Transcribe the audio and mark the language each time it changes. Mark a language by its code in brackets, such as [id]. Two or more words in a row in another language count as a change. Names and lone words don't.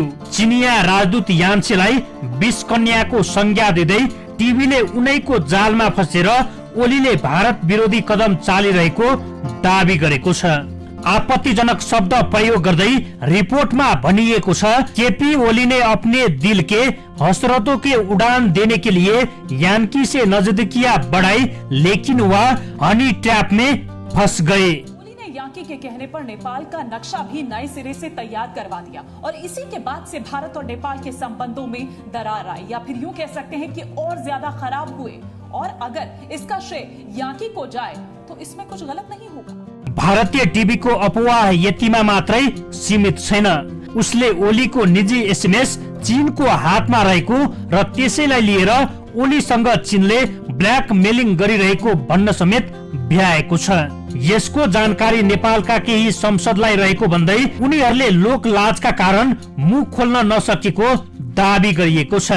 [ne] चिनिया राजदूत यान्छीलाई 20 कन्याको संज्ञा दिँदै टिभीले उनैको जालमा फसेर ओलीले भारत विरोधी कदम चालिरहेको दाबी गरेको छ। आपत्तिजनक शब्द प्रयोग गर्दै रिपोर्टमा भनिएको छ, [hi] केपी ओली ने अपने दिल के हसरतों के उड़ान देने के लिए यान्की से नजदीकियां बढ़ाई, लेकिन वह [en] honey trap [hi] में फंस गए। यान्की के कहने पर नेपाल का नक्शा भी नए सिरे से तैयार करवा दिया और इसी के बाद से भारत और नेपाल के संबंधों में दरार आई, या फिर यूं कह सकते हैं कि और ज्यादा खराब हुए। और अगर इसका श्रेय यान्की को जाए तो इसमें कुछ गलत नहीं होगा। [ne] भारतीय टिभी को अफवाह यतिमा मात्रै सीमित छैन। उसले ओलीको निजी एसएमएस चीनको हातमा रहेको र त्यसैलाई लिएर ओलीसँग चीनले ब्ल्याकमेलिङ गरिरहेको भन्न समेत भ्याएको छ। यसको जानकारी नेपालका केही संसदलाई रहेको भन्दै उनीहरूले लोकलाजका कारण मुख खोल्न नसकेको दाबी गरिएको छ।